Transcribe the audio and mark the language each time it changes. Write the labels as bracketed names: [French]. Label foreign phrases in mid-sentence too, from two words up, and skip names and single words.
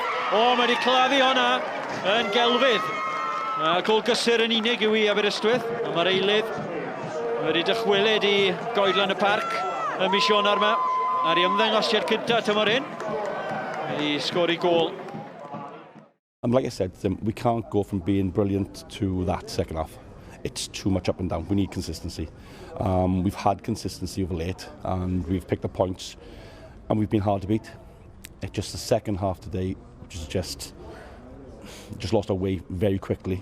[Welsh] Mae wedi claddu honna yn gelfydd. Gôl gysur yn unig yw i Aberystwyth. Mae'r eilydd wedi dychwelyd i goedlan y parc y mis Ionawr yma, ar ei ymddangosiad cynta tymor hyn, i sgori gôl. [English] And like I said, we can't go from being brilliant to that second half. It's too much up and down. We need consistency. We've had consistency over late, and we've picked the points, and we've been hard to beat. It's just the second half today, which is just lost our way very quickly.